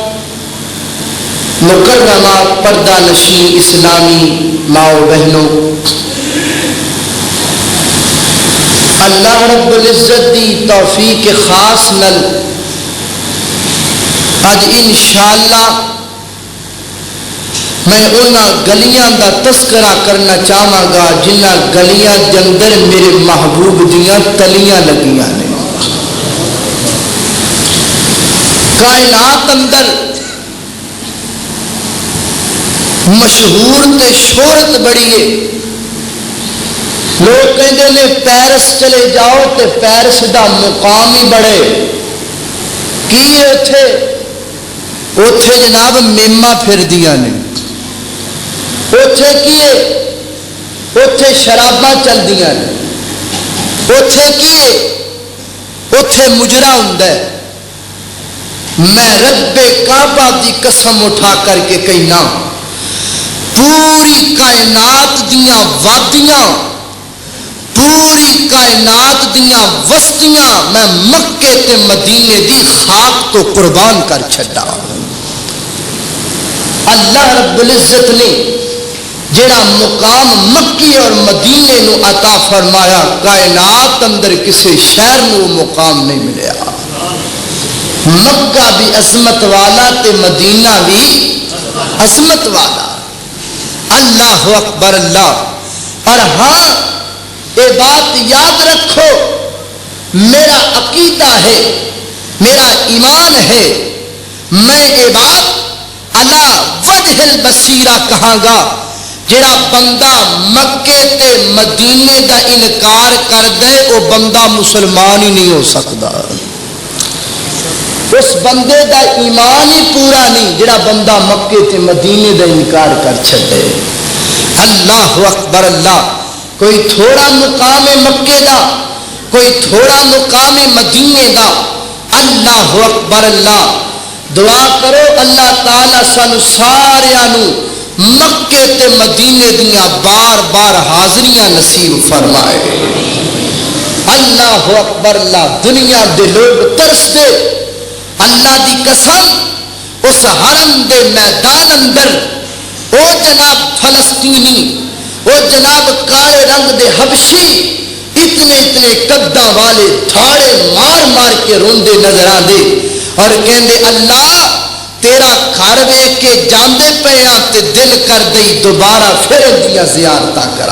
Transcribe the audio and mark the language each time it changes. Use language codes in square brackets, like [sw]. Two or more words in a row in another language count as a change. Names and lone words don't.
[pa] مکرمہ پردہ نشین اسلامی ماں و بہنوں، اللہ رب العزت دی توفیق خاص نل اج انشاءاللہ میں انہاں گلیاں دا تذکرہ کرنا چاہاں گا جنہاں گلیاں دے اندر میرے محبوب دیاں تلیاں لگیاں نے. کائنات اندر مشہور تے شہرت بڑی ہے. [ur] لوگ کہتے ہیں پیرس چلے جاؤ [pa] تے پیرس دا مقام ہی بڑے کی اتھے جناب میمہ پھر دیا نے اتھے کیے اتھے شراباں چل دیا نے اتھے کیے اتھے مجرا ہوندا ہے. میں رب کعبہ دی قسم اٹھا کر کے کہنا پوری کائنات دیاں وادیاں پوری کائنات دیاں وستیاں میں مکے تے مدینے دی خاک تو قربان کر چھڈا. اللہ رب العزت نے جڑا مقام مکی اور مدینے نو عطا فرمایا کائنات اندر کسی شہر نو مقام نہیں ملیا. مکہ بھی عظمت والا تے مدینہ بھی عظمت والا. [ar] اللہ اکبر اللہ. [ur] اور ہاں یہ بات [pa] یاد رکھو میرا عقیدہ ہے میرا ایمان ہے میں یہ بات [ar] علی وجہ البصیرہ [pa] کہاں گا جڑا بندہ مکے تے مدینے دا انکار کر دے وہ بندہ مسلمان ہی نہیں ہو سکتا. اس بندے دا ایمان ہی پورا نہیں جڑا بندہ مکے تے مدینے دا انکار کر چھڑے. [ar] اللہ اکبر اللہ. [pa] کوئی تھوڑا مقام مکے دا کوئی تھوڑا مقام مدینے دا. [ar] اللہ اکبر اللہ. [pa] دعا کرو اللہ تعالی سانو ساریاں نو مکے تے مدینے دیاں بار حاضریاں نصیب فرمائے۔ [ar] اللہ اکبر اللہ، [pa] دنیا دے لوگ ترس دے، اللہ دی قسم اس حرم دے میدان اندر او جناب فلسطینی، او جناب کالے رنگ دے حبشی اتنے اتنے قداں والے دھاڑے مار مار کے روندے نظر آندے اور کہندے اللہ تیرا گھر ویکھ کے جاندے پے آ تے دل کر دئی دوبارہ پھر اندیاں زیارتاں کرا۔